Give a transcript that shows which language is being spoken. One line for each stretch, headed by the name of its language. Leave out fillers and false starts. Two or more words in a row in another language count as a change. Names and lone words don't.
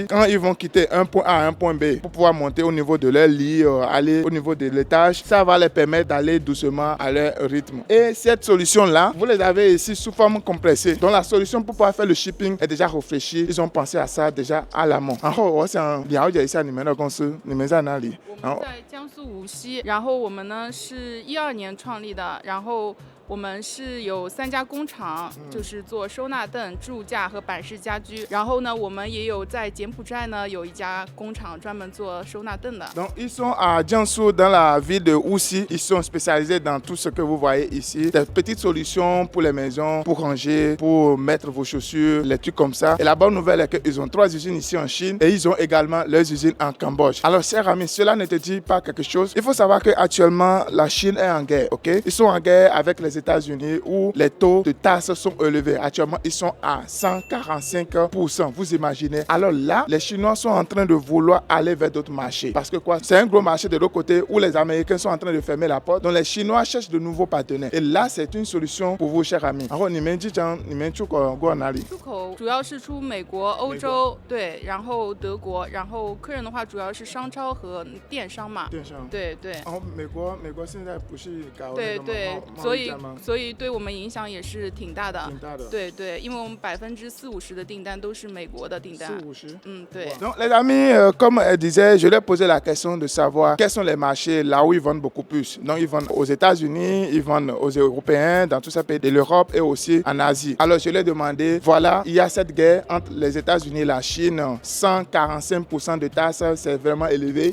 French: Quand ils vont quitter un point A à un point B pour pouvoir monter au niveau de leur lit, aller au niveau de l'étage, ça va les permettre d'aller doucement à leur rythme. Et cette solution-là, vous les avez ici sous forme compressée. Donc la solution pour pouvoir faire le shipping est déjà réfléchie. Ils ont pensé à ça déjà à l'amont.
Chinese: 我们在江苏无锡，然后我们呢是2012年创立的，然后我们是有3家工厂，就是做收纳凳、置物架和板式家居。然后呢，我们也有在柬埔寨呢有一家工厂专门做收纳凳的。
French: Donc ils sont à Jiangsu dans la ville de Wuxi. Ils sont spécialisés dans tout ce que vous voyez ici. Des petites solutions pour les maisons, pour ranger, pour mettre vos chaussures, les trucs comme ça. Et la bonne nouvelle est qu'ils ont 3 usines ici en Chine et ils ont également leurs usines en Cambodge. Alors chers amis, cela ne te dit pas quelque chose. Il faut savoir qu'actuellement la Chine est en guerre, ok? Ils sont en guerre avec les États-Unis où les taux de taxes sont élevés. Actuellement, ils sont à 145%. Vous imaginez? Alors là, les Chinois sont en train de vouloir aller vers d'autres marchés. Parce que quoi? C'est un gros marché de l'autre côté où les Américains sont en train de fermer la porte. Donc les Chinois cherchent de nouveaux partenaires. Et là, c'est une solution pour vous, chers amis.
Chinese: 出口主要是出美国、欧洲，对，然后德国，然后客人的话主要是商超和电商嘛。电商。对对。美国现在不是搞对对，所以对我们影响也是挺大的。挺大的。对对，因为我们40%-50%的订单都是美国的订单。 40-50。对。
French: Donc les amis, comme elle disait, je leur posais la question de savoir quels sont les marchés là où ils vendent beaucoup plus. Donc ils vendent aux États-Unis, ils vendent aux Européens, dans tous ces pays de l'Europe et aussi en Asie. Alors je leur ai demandé, voilà, il y a cette guerre entre les États-Unis et la Chine, 145% de taxes, c'est vraiment élevé.